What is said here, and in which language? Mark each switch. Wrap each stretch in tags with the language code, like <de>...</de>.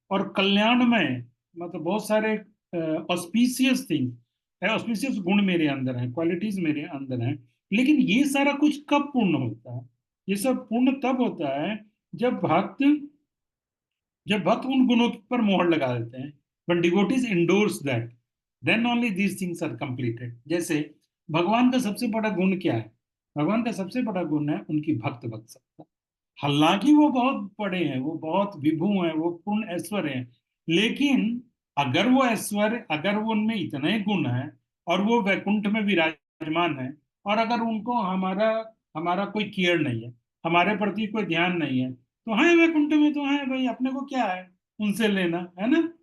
<hi>और कल्याण में मतलब बहुत सारे ऑस्पिशियस थिंग, ऑस्पिशियस गुण मेरे अंदर हैं, क्वालिटीज मेरे अंदर हैं। लेकिन ये सारा कुछ कब पूर्ण होता है? ये सब पूर्ण तब होता है जब भक्त, जब भक्त उन गुणों पर मोहर लगा देते हैं।</hi> <en>when devotees endorse that, then only these things are completed।</en> <hi>जैसे भगवान का सबसे बड़ा गुण क्या है? भगवान का सबसे बड़ा गुण है उनकी भक्त वत्सलता। हालांकि वो बहुत बड़े हैं, वो बहुत विभु हैं, वो पूर्ण ऐश्वर्य हैं, लेकिन अगर वो ऐश्वर्य, अगर वो उनमें इतने गुण हैं और वो वैकुंठ में विराजमान है, और अगर उनको हमारा हमारा कोई केयर नहीं है, हमारे प्रति कोई ध्यान नहीं है, तो है वैकुंठ में, तो है भाई, अपने को क्या है उनसे लेना, है ना?</hi>